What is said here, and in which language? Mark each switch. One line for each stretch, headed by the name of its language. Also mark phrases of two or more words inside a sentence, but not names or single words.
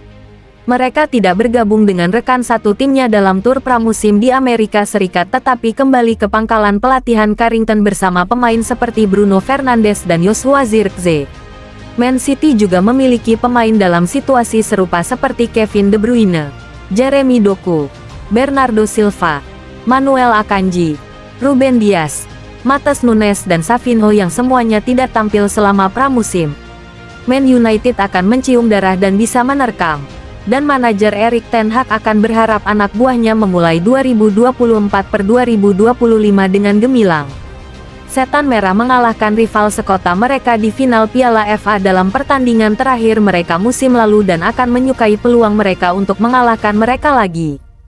Indonesian: Mereka tidak bergabung dengan rekan satu timnya dalam tur pramusim di Amerika Serikat tetapi kembali ke pangkalan pelatihan Carrington bersama pemain seperti Bruno Fernandes dan Joshua Zirkzee. Man City juga memiliki pemain dalam situasi serupa seperti Kevin De Bruyne, Jeremy Doku, Bernardo Silva, Manuel Akanji, Ruben Dias, Matheus Nunes dan Savinho yang semuanya tidak tampil selama pramusim. Man United akan mencium darah dan bisa menerkam. Dan manajer Erik ten Hag akan berharap anak buahnya memulai 2024-2025 dengan gemilang. Setan Merah mengalahkan rival sekota mereka di final Piala FA dalam pertandingan terakhir mereka musim lalu dan akan menyukai peluang mereka untuk mengalahkan mereka lagi.